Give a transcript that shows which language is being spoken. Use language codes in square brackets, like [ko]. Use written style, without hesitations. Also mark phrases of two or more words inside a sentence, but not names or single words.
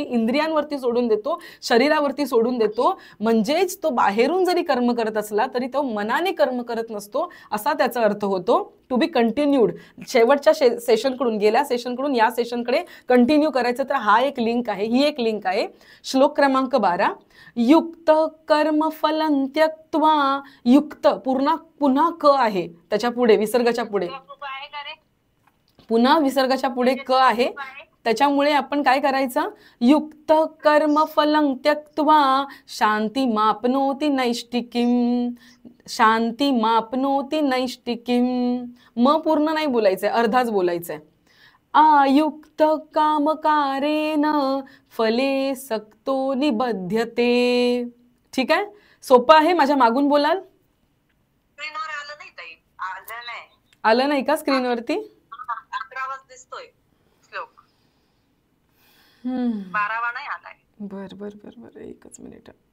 [mr] इंद्रियांवरती सोडून देतो, शरीरावरती सोडून देतो. म्हणजेच तो बाहेरून जरी कर्म करत असला तरी तो मनाने कर्म करत नसतो असा त्याचा अर्थ होतो. [en] to be continued. [mr] शेवटच्या सेशनकडून, गेल्या सेशनकडून या सेशनकडे कंटिन्यू करायचं तर हा एक लिंक आहे, ही एक लिंक आहे. श्लोक क्रमांक 12. [sa] युक्त कर्म फलं त्यक्त्वा. [mr] युक्त पुन्हा क आहे त्याच्या पुढे, विसर्गाच्या पुढे पुन्हा विसर्गाच्या पुढे क आहे. त्याच्यामुळे आपण काय करायचं? [sa] युक्त कर्म फलं त्यक्त्वा शांतिमाप्नोति नैष्टिकीम. शांतिमाप्नोति नैष्टिकीम. [mr] म पूर्ण नाही बोलायचंय, अर्धाच बोलायचंय. [sa] आयुक्त कामकारेण फले सक्तो निबध्यते. [mr] ठीक आहे, सोपं आहे. माझ्या मागून बोलाल. स्क्रीनवर आलं नाही ताई. आलं नाही. आलं नाही का स्क्रीनवरती? 11वाच दिसतोय श्लोक. 12वा नाही आलाय. बर बर बर बर, एकच मिनिट.